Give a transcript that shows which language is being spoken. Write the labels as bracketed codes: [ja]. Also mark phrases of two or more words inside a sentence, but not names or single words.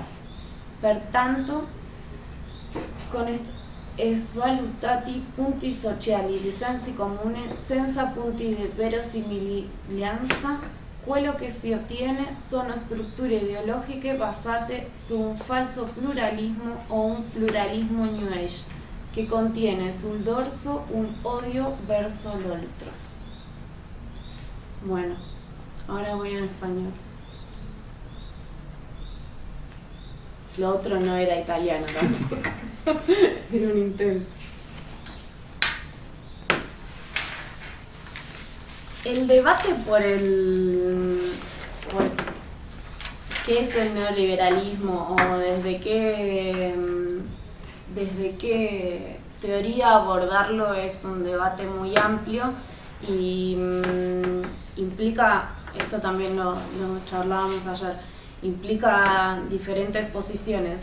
[it] Pertanto, con svalutati punti sociali di sensi comune, senza punti di verosimiglianza, quello che si ottiene sono strutture ideologiche basate su un falso pluralismo o un pluralismo New Age, che contiene sul dorso un odio verso l'altro. [es] Bueno, ahora voy en español. Lo otro no era italiano tampoco. Era un intento. El debate por qué es el neoliberalismo o desde qué teoría abordarlo es un debate muy amplio y implica, esto también lo charlábamos ayer, implica diferentes posiciones.